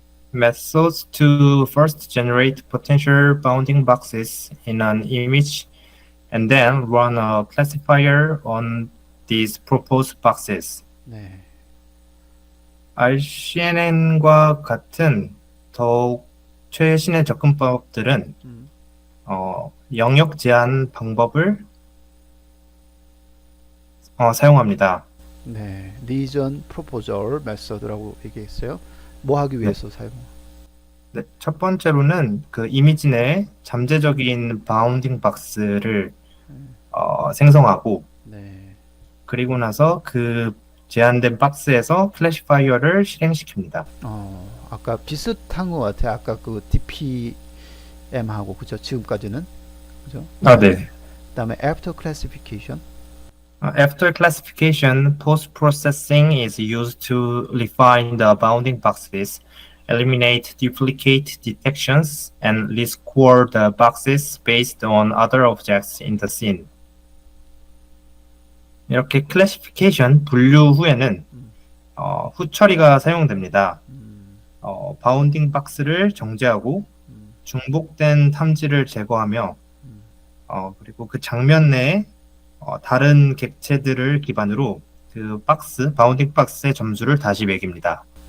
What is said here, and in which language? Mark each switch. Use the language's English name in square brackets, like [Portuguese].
[English] methods to first generate potential bounding boxes in an image and then run a classifier on these proposed boxes. [Korean] 네. RCNN과 같은 더욱 최신의 접근법들은 음. 영역 제한 방법을 사용합니다. 네. 리전 프로포절 메서드라고 얘기했어요. 뭐 하기 위해서 사용? 네, 첫 번째로는 그 이미지 내에 잠재적인 바운딩 박스를 생성하고 네. 그리고 나서 그 제한된 박스에서 클래시파이어를 실행시킵니다. 아까 비슷한 것 같아요. 아까 그 DPM하고 그죠? 지금까지는 그죠? 네. 그다음에 [English] after classification. After classification, post-processing is used to refine the bounding boxes, eliminate duplicate detections, and rescore the boxes based on other objects in the scene. [Korean] 이렇게 classification, 분류 후에는 음, 후처리가 사용됩니다. 음, 바운딩 박스를 정제하고 음, 중복된 탐지를 제거하며 음, 그리고 그 장면 내에 다른 객체들을 기반으로 그 박스, 바운딩 박스의 점수를 다시 매깁니다.